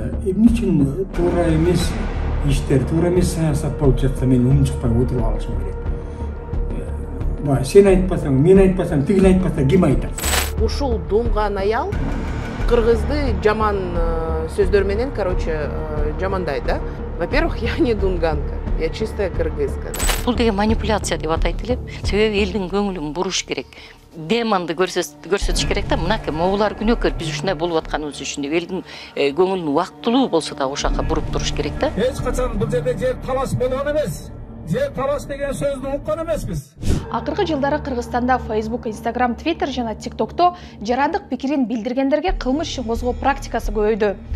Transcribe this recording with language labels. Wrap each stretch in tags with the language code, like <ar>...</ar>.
<ky>Эмне үчүн туура эмес иштер, туура эмес саясат болуп жатса мен унчукпай отуруп алышым керек. Сен айтпасаң, мен айтпасам, тигил айтпаса ким айтат? Ушул дунган аял кыргызды жаман сөздөр менен, жамандайт, да?</ky> <ru>Во-первых, я не дунганка, я чистая кыргызка.</ru> <ky>Бул деген манипуляция деп атайт элем. Себеби элдин көңүлүн буруш керек. Деманды көрсөтүш керек да, мынакей могулар күнөөкөр биз ушундай болуп атканыбыз үчүн деп элдин көңүлүн убактылуу болсо да ошака буруп туруш керек да. Эч качан бул жерде жер талаш болгон эмес. Жер талаш деген сөздү уккан эмеспиз. Акыркы жылдары Кыргызстанда Facebook, Instagram, Twitter жана TikTokто жарандык пикирин билдиргендерге кылмыш ишин козгоо практикасы көбөйдү.</ky>